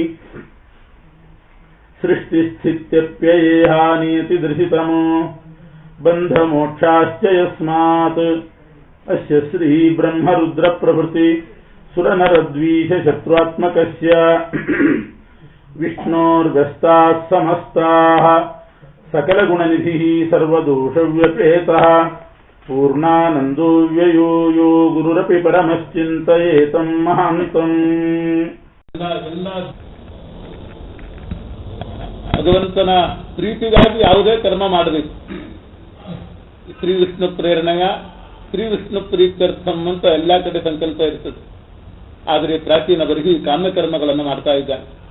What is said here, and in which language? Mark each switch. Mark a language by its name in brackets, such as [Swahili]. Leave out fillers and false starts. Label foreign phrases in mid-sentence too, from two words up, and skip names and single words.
[Sanskrit] सृष्टिस्थित्यप्ययेहानियतिदृशितमो बन्धमोक्षाश्च यस्मात् अस्य श्रीब्रह्मरुद्रप्रभृति सुरनरद्वीषशत्रुआत्मकस्य विष्णोर्व्यस्ताः समस्ताः सकलगुणनिधिः सर्वदोषव्यपेतः पूर्णानन्दो व्ययो यो गुरुरपि परमश्चिन्तयेतं महान्तम्। [Kannada] ಭಗವಂತನ ಪ್ರೀತಿಗಾಗಿ ಯಾವುದೇ ಕರ್ಮ ಮಾಡಬೇಕು. ಶ್ರೀ ವಿಷ್ಣು ಪ್ರೇರಣೆಯ [Sanskrit] ಶ್ರೀ ವಿಷ್ಣು ಪ್ರೀತ್ಯರ್ಥಂ [Kannada] ಅಂತ ಎಲ್ಲಾ ಕಡೆ ಸಂಕಲ್ಪ ಇರ್ತದೆ. ಆದರೆ ಪ್ರಾಚೀನ ಬರಿಗಿ ಕಾಮ್ಯಕರ್ಮಗಳನ್ನು ಮಾಡ್ತಾ ಇದ್ದಾನೆ.